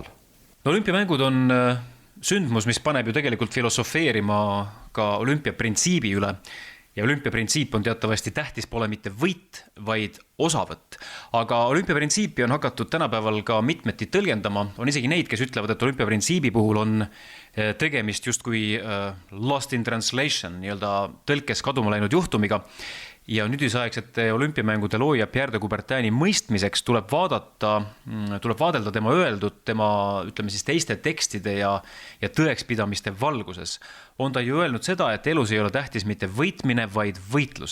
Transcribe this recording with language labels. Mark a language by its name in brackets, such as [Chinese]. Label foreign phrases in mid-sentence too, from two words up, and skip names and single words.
[Estonian] No, olümpiamängud on sündmus, mis paneb ju tegelikult filosofeerima ka olümpiaprintsiibi üle. Ja olümpiaprintsiip on teatavasti tähtis pole mitte võit, vaid osavõtt. Aga olümpiaprintsiipi on hakatud tänapäeval ka mitmeti tõlgendama. On isegi neid, kes ütlevad, et olümpiaprintsiibi puhul on tegemist justkui [English] lost in translation, [Estonian] nii-öelda tõlkes kaduma läinud juhtumiga. Ja nüüdisaegsete olümpiamängude looja Pierre de Coubertini mõistmiseks tuleb vaadelda tema öeldud, tema, ütleme siis, teiste tekstide ja tõekspidamiste valguses. On ta ju öelnud seda, et elus ei ole tähtis mitte võitmine, vaid võitlus.